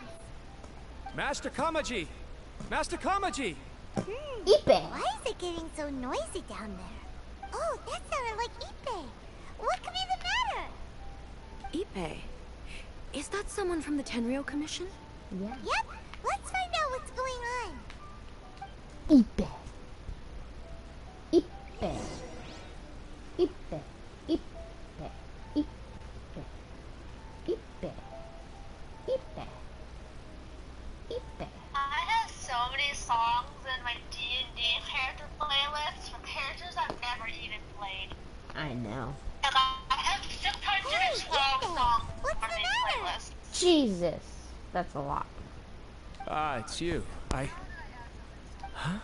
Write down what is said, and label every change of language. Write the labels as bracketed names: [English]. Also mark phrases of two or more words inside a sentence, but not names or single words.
[English] Master Kamaji! Master Kamaji! Ipe! Why is it getting so noisy down there? Oh, that sounded like Ipe. What could be the matter? Ipe? Is that someone from the Tenryou Commission? Yeah. Yep, let's find out what's going on. Ipe. Ipe. Ipe. Ipe. Ipe. Ipe. Ipe. Ipe. I have so many songs in my D&D character playlist for characters I've never even played. I know. And I have 612 songs What's on the these matter? playlists. Jesus. That's a lot. Ah, it's you. Huh?